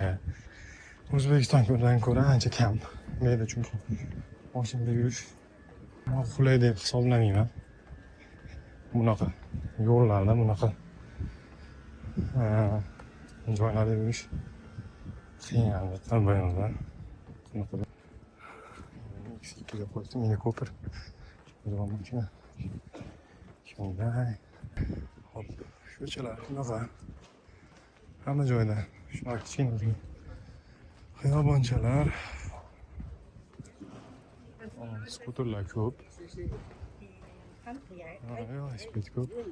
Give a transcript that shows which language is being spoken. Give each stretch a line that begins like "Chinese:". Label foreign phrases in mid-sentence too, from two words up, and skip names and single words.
Uzbek: O'zbekistondan ko'ra ancha kam. Menda chunki mashinada yurish qulay deb hisoblamayman. Bunaqa yo'llarda bunaqa joylarda yurish qiyin albatta bilmayman. Ikkiga qo'ydim, mini Cooper. Devam mashina. Shunday. Hop, ko'chalar shunaqa. Hamma joyda shunaqa kichkina xiyobonchalar. Skuterlar ko'p. Velosiped ko'p.